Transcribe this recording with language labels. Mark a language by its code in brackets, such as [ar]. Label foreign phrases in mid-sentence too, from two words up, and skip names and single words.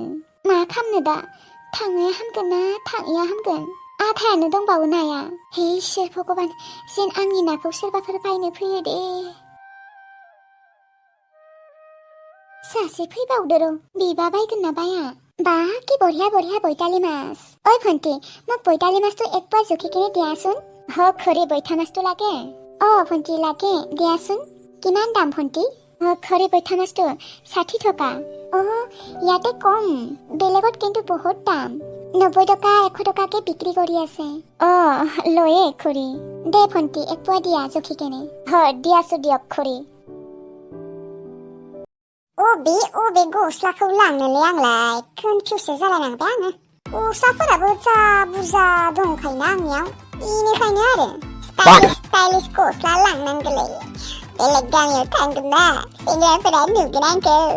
[brx] मा खालामनो दा? थांनाया हामगोन ना थाङैया हामगोन? आधायानो दंबावो नाया। हे इसोर भगबान जेन आंनि नाखौ सोरबाफोर बायनो फैयो दे। सासे फैबावदो र' बिबा बायगोन ना बाया? [as] কি বঢ়িয়া বঢ়িয়া বৈতালি মাছ ঐ ভণ্টি মোক বৈতালি মাছটো এক পোৱা জুখি কিনে দিয়াচোন খৰি বৈঠা মাছটো লাগে ভণ্টি লাগে দিয়াচোন কিমান দাম ভণ্টি খৰি বৈঠা মাছটো 60 টকা ইয়াতে কম বেলেগত কিন্তু বহুত দাম 90 টকা 100 টকাকে বিক্ৰী কৰি আছে লয়ে খৰি দে ভণ্টি এক পোৱা দিয়া জুখি কিনে দিয়াছো দিয়ক খৰি [brx] बे गस्लाखौ लांनोलै आंलाय कनफिउससो जालायलांबाय आङो गस्लाफोराबो जा बुरजा दंखायोना आंनियाव बेनिखायनो आरो स्टाइलिश गस्ला लांनांगौलै बेलेग गामियाव थांगोनना सेंग्राफोरा नुगोन आंखौ